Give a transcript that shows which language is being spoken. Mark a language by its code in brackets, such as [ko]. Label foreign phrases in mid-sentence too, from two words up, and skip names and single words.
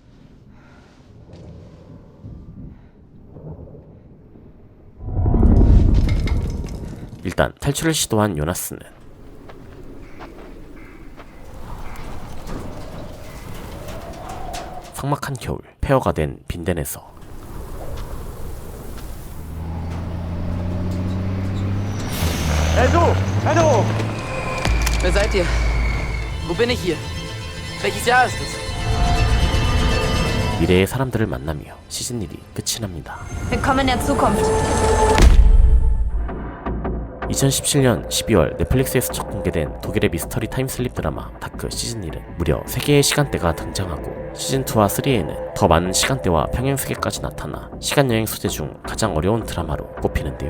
[ko] 일단 탈출을 시도한 요나스는 삭막한 겨울 폐허가 된 빈덴에서 [de] Hey du! Hallo! Wer seid ihr? Wo bin ich hier? Welches Jahr ist es? [ko] 미래의 사람들을 만나며 시즌 1이 끝이 납니다. [de] Willkommen in der Zukunft. [ko] 2017년 12월 넷플릭스에서 첫 공개된 독일의 미스터리 타임슬립 드라마 다크 시즌 1은 무려 3개의 시간대가 등장하고 시즌2와 3에는 더 많은 시간대와 평행세계까지 나타나 시간여행 소재 중 가장 어려운 드라마로 꼽히는데요.